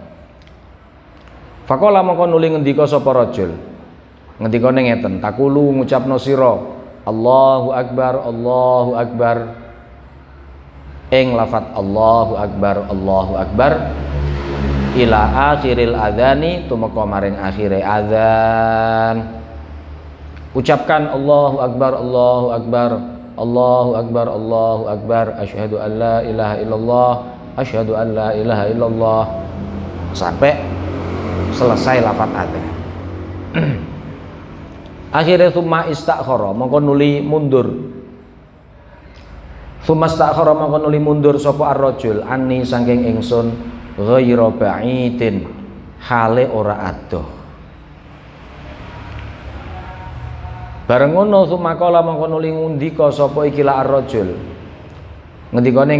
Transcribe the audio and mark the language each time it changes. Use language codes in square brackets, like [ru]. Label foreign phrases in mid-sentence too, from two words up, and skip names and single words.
[jv] Faqala mongko nuli ngendika sapa rajul, ngendikane ngeten, takulu ngucapno sira [ar] الله أكبر [jv] ing lafat [ar] الله أكبر إلى آخر الأذان [jv] tumeka maring akhire adzan. [id] Ucapkan [ar] الله أكبر أشهد أن لا إله إلا الله [id] sampai selesai lafaz adzan. [jv] Akhirnya [ar] ثم استأخر [jv] mongko nuli mundur, [ar] ثم استأخر [jv] mongko nuli mundur sapa [ar] الرجل عني [jv] saking ingsun [ar] غير بعيد [jv] hale ora adoh. Bareng ngono [ar] ثم قال [jv] mongko nuli ngundika sapa iki la ar-rajul, ngendikane